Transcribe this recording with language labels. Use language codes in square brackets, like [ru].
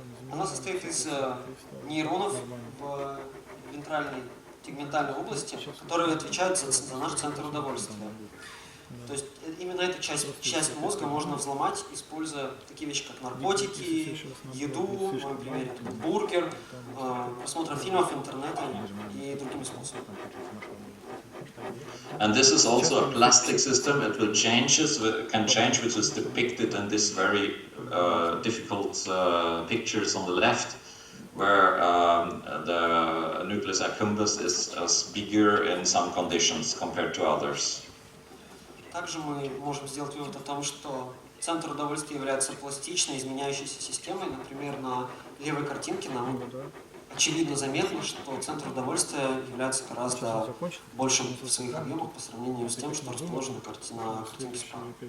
[ru] Она состоит из нейронов в вентральной тегментальной области, которые отвечают за наш центр удовольствия. То есть именно эту часть мозга можно взломать, используя такие вещи, как наркотики, еду, в моем примере это бургер, просмотр фильмов, интернета и другими способами. [en] And this is also a plastic system. It will can change, which is depicted in this very difficult pictures on the left, where the nucleus accumbens is bigger in some conditions compared to others. [ru] Также мы можем сделать вывод о том, что центр удовольствия является пластичной, изменяющейся системой. Например, на левой картинке нам очевидно заметно, что центр удовольствия является гораздо большим в своих объемах по сравнению с тем, что расположено на картинке справа.